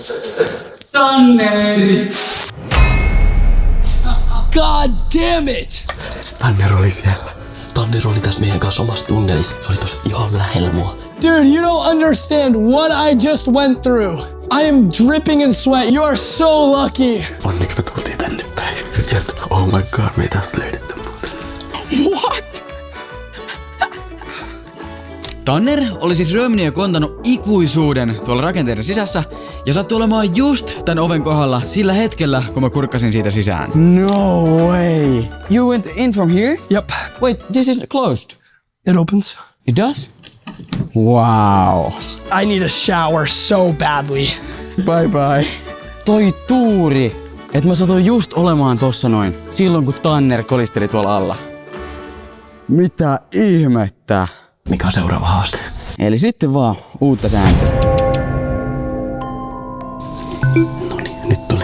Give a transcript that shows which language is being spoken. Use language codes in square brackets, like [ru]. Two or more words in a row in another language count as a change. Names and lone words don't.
[fi] Tanneri! [en] God damn it! [fi] Tanner oli siellä. Tanner oli tässä meidän kanssa omassa tunnelissa. Se oli tossa ihan lähellä mua. [en] Dude, you don't understand what I just went through. I am dripping in sweat. You are so lucky. [fi] Onneksi me tultiin tänne päin. [en] Ja oh my god, [fi] me ei tästä löydetty muuta. [en] What? [fi] Tanner oli siis ryöminyt ja kontanut ikuisuuden tuolla rakenteiden sisässä ja sattui olemaan just tän oven kohdalla sillä hetkellä, kun mä kurkkasin siitä sisään. [en] No way. You went in from here? Yep. Wait, this is closed. It opens. It does? Wow. I need a shower so badly. Bye bye. [fi] Toi tuuri, että mä satuin just olemaan tossa noin, silloin kun Tanner kolisteli tuolla alla. Mitä ihmettä? Mikä on seuraava haaste? Eli sitten vaan uutta sääntöä. Noniin, nyt tuli.